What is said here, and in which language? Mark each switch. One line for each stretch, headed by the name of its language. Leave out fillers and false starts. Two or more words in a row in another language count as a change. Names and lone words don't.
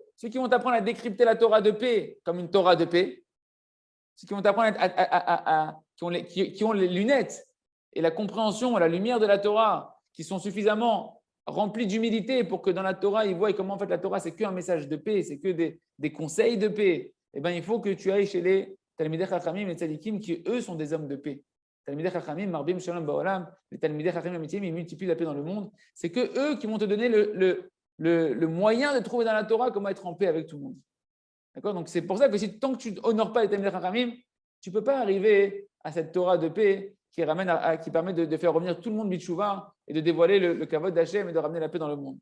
French: Ceux qui vont t'apprendre à décrypter la Torah de paix comme une Torah de paix, ceux qui vont t'apprendre qui ont les lunettes et la compréhension, la lumière de la Torah, qui sont suffisamment remplis d'humilité pour que dans la Torah, ils voient comment en fait la Torah, c'est qu'un message de paix, c'est que des conseils de paix. Eh bien, il faut que tu ailles chez les
Hebrew: תלמידי חכמים
French: et les tzadikim qui, eux, sont des hommes de paix.
Hebrew: תלמידי חכמים מרבים שלום בעולם, les תלמידי חכמים אמיתיים,
French: ils multiplient la paix dans le monde. C'est que eux qui vont te donner le moyen de trouver dans la Torah comment être en paix avec tout le monde. D'accord? Donc, c'est pour ça que tant que tu n'honores pas les
Hebrew: תלמידי חכמים,
French: tu ne peux pas arriver à cette Torah de paix qui permet de faire revenir tout le monde Bitshuva et de dévoiler le kavod d'Hachem et de ramener la paix dans le monde.